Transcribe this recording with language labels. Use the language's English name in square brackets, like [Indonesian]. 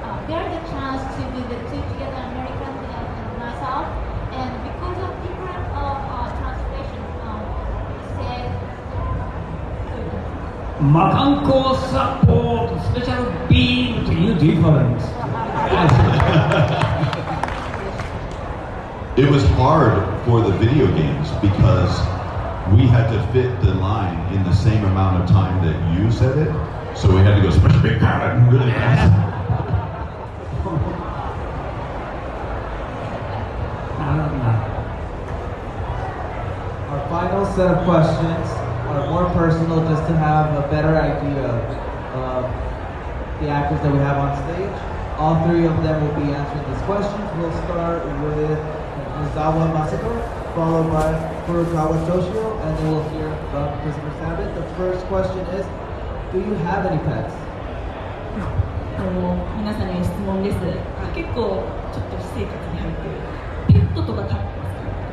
[English] There is a chance to do the two together, American and myself, and because of different translation, said [Japanese] マカンコサポートスペシャルビームというディファレンス。 [English] It was hard for the video games because we had to fit the line in the same amount of time that you said it, so we had to go special big cannon really fast. Our final set of questions are more personal, just to have a better idea of the actors that we have on stage. All three of them will be answering these questions. We'll start with Nozawa Masako, followed by Furukawa Toshio, and then we'll hear from Christopher Sabat. The first question is, do you have any pets? [Japanese] 皆さんに質問です。結構ちょっと私生活に入ってる。ペットとか飼ってますか？